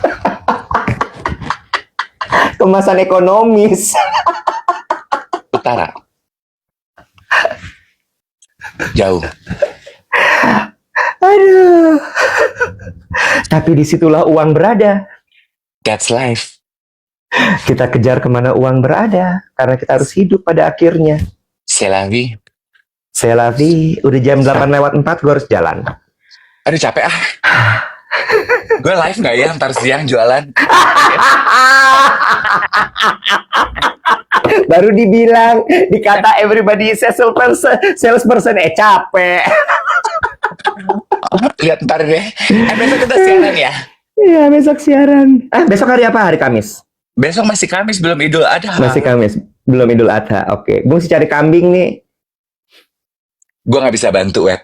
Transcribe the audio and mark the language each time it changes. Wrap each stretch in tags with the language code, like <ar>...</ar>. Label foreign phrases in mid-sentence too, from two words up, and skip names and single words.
<id>Kemasan ekonomis. Utara. Jauh. Aduh. Tapi disitulah uang berada.</id> <en>That's life.</en> <id>Kita kejar kemana uang berada, karena kita harus hidup pada akhirnya.</id> <fr>C'est la vie. C'est la vie.</fr> <id>Udah jam 8:04, gue harus jalan. Aduh capek ah. Gue live gak ya ntar siang jualan? Baru dibilang, dikata</id> <en>everybody is salesperson,</en> <id>capek. Lihat ntar deh. Besok kita siaran ya? Iya, besok siaran. Besok hari apa? Hari Kamis? Besok masih Kamis, belum Idul Adha. Masih Kamis, belum Idul Adha. Oke, gue mesti cari kambing nih. Gue gak bisa bantu, Wet.</id>